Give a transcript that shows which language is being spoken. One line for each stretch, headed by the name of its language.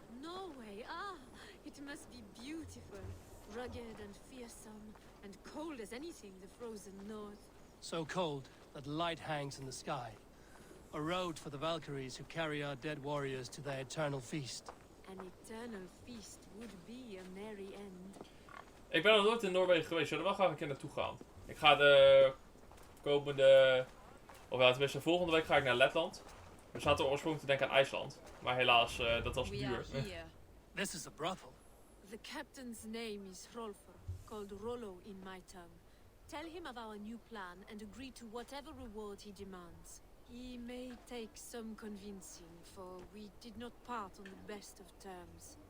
English: Norway, ah, it must be beautiful. Rugged and fearsome, and cold as anything, the frozen north. So cold that light hangs in the sky. A road for the Valkyries who carry our dead warriors to their eternal feast. An eternal feast would be a merry end.
Dutch: Ik ben nog nooit in Noorwegen geweest, zullen we wel graag een keer naartoe gaan. Ik ga de komende, of ja, tenminste volgende week ga ik naar Letland. We zaten oorspronkelijk te denken aan IJsland, maar helaas, dat was duur.
English: This is a brothel. The captain's name is Hrolfr, called Rollo in my tongue. Tell him of our new plan and agree to whatever reward he demands. He may take some convincing, for we did not part on the best of terms.